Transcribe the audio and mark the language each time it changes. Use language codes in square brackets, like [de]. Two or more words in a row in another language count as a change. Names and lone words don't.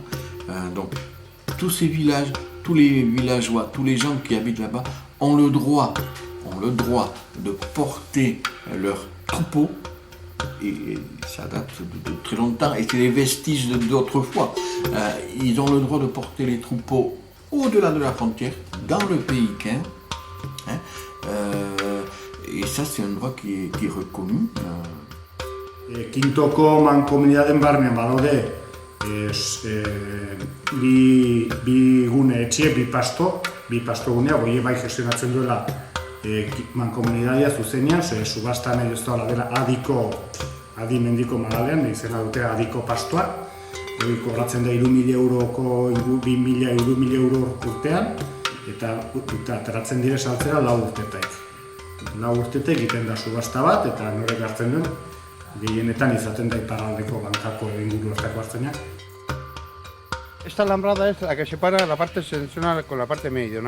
[fr] Donc tous ces villages, tous les villageois, tous les gens qui habitent là-bas ont le droit de porter leurs troupeaux, et ça date de très longtemps, et c'est les vestiges d'autrefois. Ils ont le droit de porter les troupeaux au-delà de la frontière, dans le pays quin, et ça c'est un droit qui est reconnu. [eu] Kintoko mankomunitateen barnean badaude bi gune etxe, bi pasto gunea, goie bai gestionatzen duela mankomunitatea zuzenean, subastan ez da dela Adi Mendiko Magalean, izena dute Adiko pastoa, hori kobratzen da 3.000 euroko, 2.000 euro urtean, eta ateratzen dire saltzera 4 urtetek. 4 urtetek egiten da subasta bat, eta norek hartzen duen, gehienetan izaten da iparraldeko bankako inguru hartako hartzenak. [es] Esta alambrada es la que separa la parte septentrional con la parte meridional.